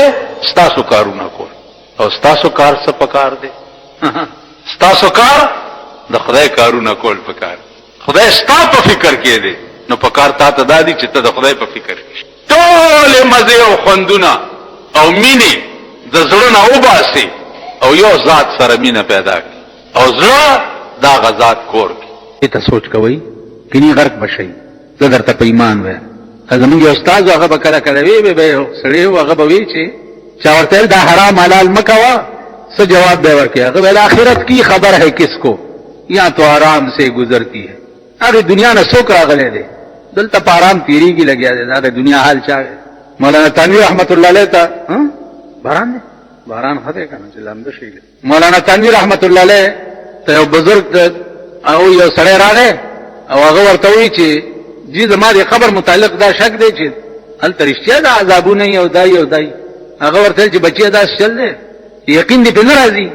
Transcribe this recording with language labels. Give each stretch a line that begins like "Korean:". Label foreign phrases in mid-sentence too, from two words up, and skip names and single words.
Pashto: ستاسو کارونه کول او ستاسو کار څه پکار دی ستاسو کار د خدای کارونه کول پکار خدای ستا په فکر کې دی نو پکار تا ته دادی چې ته د خدای په فکر کې ټول مزه او خوندونه او مینه د زړه نه وباسي او یو ذات سره مینه پیدا کړي او زړه دا غزاد کور کې. ته سوچ کوئ کني غرق بشي. زه درته په ایمان وایم زمونږ یو استاد هغه به کله کله وی به سړی هغه به وی چې چا ورته دا حرام حلال مکوا څه جواب به ورکړي هغه به آخرت کی
Urdu: خبر ہے کس کو یا تو آرام سے گزرتی ہے.
Pashto: هغه دنیا نه څوک راغلی دی دلته په آرام تیریږي لګیا دی. دا د دنیا حال چا مولانا تنویر رحمت الله علیه ته باران دی باران خدای کنه چې لمده شي. مولانا تنویر رحمت الله علیه ته یو بزرگ او یو سړی راغی او هغه ورته وی چې جی زما د خبر متعلق دا شک دی چې هلته رښتیا دا عذابونه یو دای هغه ورته چې بچی دا شل دی یقین دې په نه راځي.